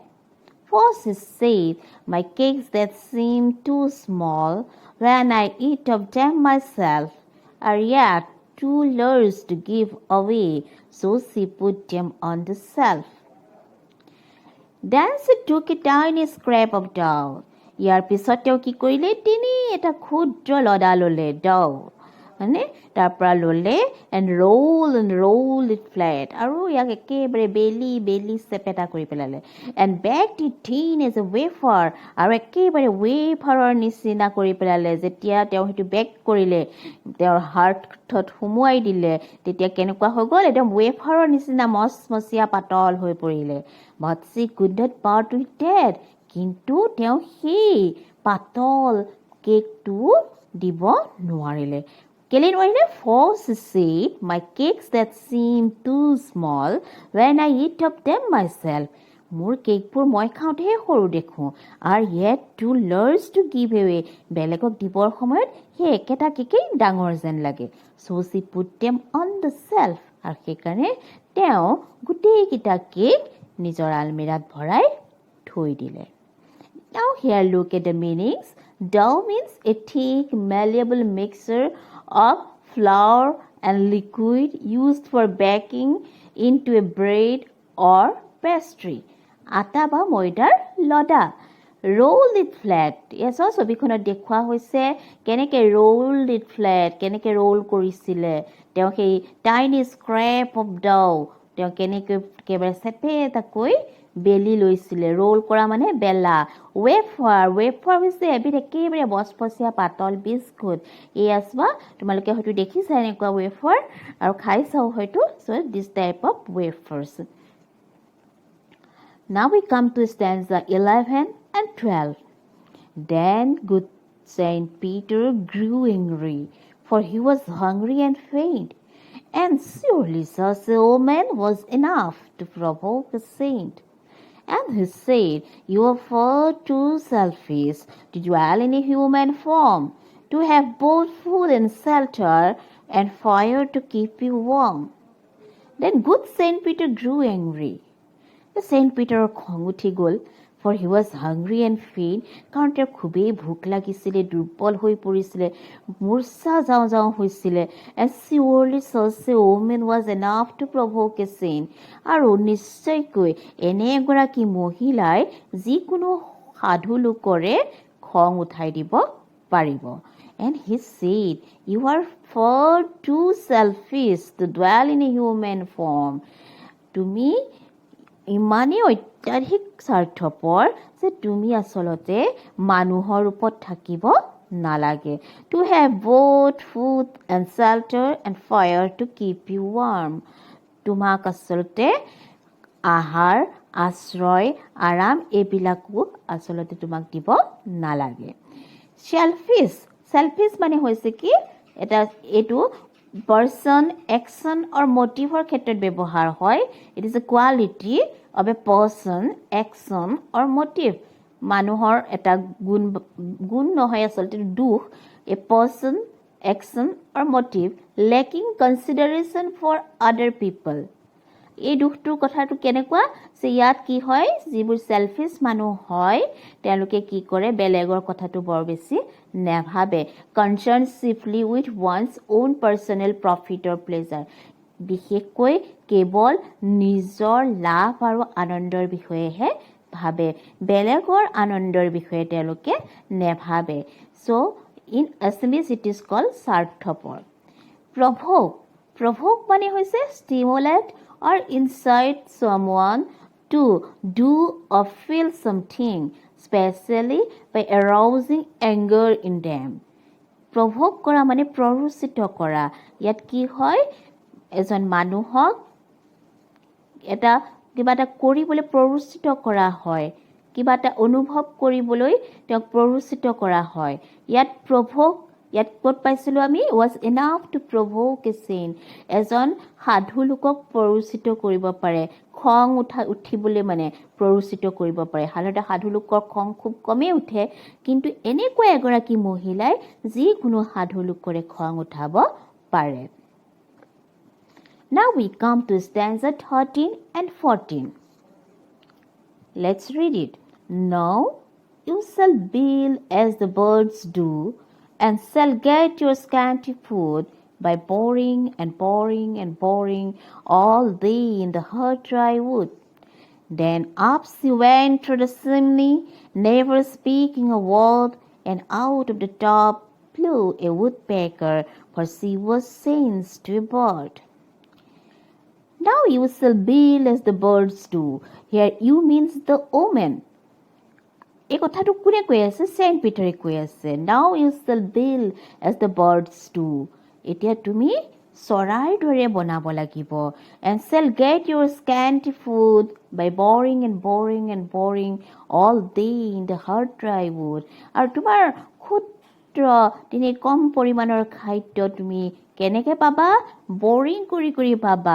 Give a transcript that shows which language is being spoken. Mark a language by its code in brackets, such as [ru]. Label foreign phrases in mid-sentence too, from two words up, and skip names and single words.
[en] For she said, my cakes that seem too small when I eat of them myself are yet too large to give away, so she put them on the shelf. Then she took a tiny scrap of dough. [as] ইয়াৰ পিছত তেওঁ কি কৰিলে তিনি এটা ক্ষুদ্ৰ লদা ল'লে dough মানে তাৰ পৰা ল'লে [en] and roll it flat [as] আৰু ইয়াক একেবাৰে বেলি চেপেটা কৰি পেলালে [en] and baked it thin as a wafer [as] আৰু একেবাৰে ৱেফাৰৰ নিচিনা কৰি পেলালে যেতিয়া তেওঁ সেইটো বেক কৰিলে তেওঁৰ হাৰ্টত সুমুৱাই দিলে তেতিয়া কেনেকুৱা হৈ গ'ল একদম ৱেফাৰৰ নিচিনা মচমচীয়া পাতল হৈ পৰিলে [en] but she could not part with that [as] কিন্তু তেওঁ সেই পাতল কেকটো দিব নোৱাৰিলে কেলে নোৱাৰিলে [en] for she said my cakes that seem too small when I eat up them myself [as] মোৰ কেকবোৰ মই খাওঁতেহে সৰু দেখোঁ আৰু [en] yet too large to give away [as] বেলেগক দিবৰ সময়ত সেই একেটা কেকেই ডাঙৰ যেন লাগে [en] so she put them on the shelf [as] আৰু সেইকাৰণে তেওঁ গোটেইকেইটা কেক নিজৰ আলমিৰাত ভৰাই থৈ দিলে [en] Now here look at the meanings. Dough means a thick, malleable mixture of flour and liquid used for baking into a bread or pastry. [as] আটা বা ময়দাৰ লদা. [en] Roll it flat. Yes, also [as] ছবিখনত দেখুওৱা হৈছে কেনেকৈ [en] roll it flat, [as] কেনেকৈ roll কৰিছিলে তেওঁ সেই [en] tiny scrap of dough [as] তেওঁ কেনেকৈ একেবাৰে চেপেটাকৈ বেলি লৈছিলে ৰোল কৰা মানে বেলা ৱেফাৰ হৈছে এবিধ একেবাৰে বচপচীয়া পাতল বিস্কুট এয়া চোৱা তোমালোকে হয়তো দেখিছা এনেকুৱা ৱেফাৰ আৰু খাইছাও হয়তো [en] so this type of wafers Now we come to stanza 11 and 12. Then good Saint Peter grew angry, for he was hungry and faint, and surely such a omen was enough to provoke a saint. And he said, You are far too selfish to dwell in a human form, to have both food and shelter and fire to keep you warm. Then good Saint Peter grew angry. [as] Saint Peter খং উঠি গ'ল [en] for he was hungry and faint [as] কাৰণ তেওঁৰ খুবেই ভোক লাগিছিলে দুৰ্বল হৈ পৰিছিলে মূৰ্ছা যাওঁ হৈছিলে and [en] surely such a woman was enough to provoke a saint [as] আৰু নিশ্চয়কৈ এনে এগৰাকী মহিলাই যিকোনো সাধু লোকৰে খং উঠাই দিব পাৰিব [en] and he said you are far too selfish to dwell in a human form [as] তুমি ইমানেই অত্যাধিক স্বাৰ্থপৰ যে তুমি আচলতে মানুহৰ ৰূপত থাকিব নালাগে [en] to have both food and shelter and fire to keep you warm [as] তোমাক আচলতে আহাৰ আশ্ৰয় আৰাম এইবিলাকো আচলতে তোমাক দিব নালাগে [en] selfish [as] মানে হৈছে কি এটা এইটো [en] person, action or motive or [as] ক্ষেত্ৰত ব্যৱহাৰ হয় [en] it is a quality of a person, action or motive [as] মানুহৰ এটা গুণ নহয় আচলতে দুখ [en] a person, action or motive lacking consideration for other people [as] এই দুখটোৰ কথাটো কেনেকুৱা যে ইয়াত কি হয় যিবোৰ selfish মানুহ হয় তেওঁলোকে কি কৰে বেলেগৰ কথাটো বৰ বেছি নেভাবে [en] concerned chiefly with one's own personal profit or pleasure [as] বিশেষকৈ কেৱল নিজৰ লাভ আৰু আনন্দৰ বিষয়েহে ভাবে বেলেগৰ আনন্দৰ বিষয়ে তেওঁলোকে নেভাবে [en] so in Assamese it is called [as] স্বাৰ্থপৰ [en] provoke [as] মানে হৈছে [en] stimulate or incite someone to do or feel something, especially by arousing anger in them. [as] Provoke কৰা মানে প্ৰৰোচিত কৰা ইয়াত কি হয় এজন মানুহক এটা কিবা এটা কৰিবলৈ প্ৰৰোচিত কৰা হয় কিবা এটা অনুভৱ কৰিবলৈ তেওঁক প্ৰৰোচিত কৰা হয় ইয়াত ইয়াত ক'ত পাইছিলোঁ আমি [en] was enough to provoke a saint [as] এজন সাধু লোকক প্ৰৰোচিত কৰিব পাৰে খং উঠিবলৈ মানে প্ৰৰোচিত কৰিব পাৰে সাধাৰণতে সাধু লোকৰ খং খুব কমেই উঠে কিন্তু এনেকুৱা এগৰাকী মহিলাই যিকোনো সাধু লোকৰে খং উঠাব পাৰে [en] Now we come to stanza 13 and 14. Let's read it. Now you shall build as the birds do and shall get your scanty food by boring and boring and boring all day in the hard dry wood. Then up she went through the chimney, never speaking a word, and out of the top flew a woodpecker, for she was changed to a bird. Now you shall build as the birds do. Here you means the omen. [as] এই কথাটো কোনে কৈ আছে? চেণ্ট পিটাৰে কৈ আছে. [en] Now you shall build as the birds do. [as] এতিয়া তুমি চৰাইৰ দৰে বনাব লাগিব. [en] And shall get your scanty food by boring and boring and boring all day in the hard dry wood. [as] আৰু তোমাৰ ক্ষুদ্ৰ তিনি কম পৰিমাণৰ খাদ্য তুমি কেনেকৈ পাবা? বৰিং কৰি কৰি পাবা.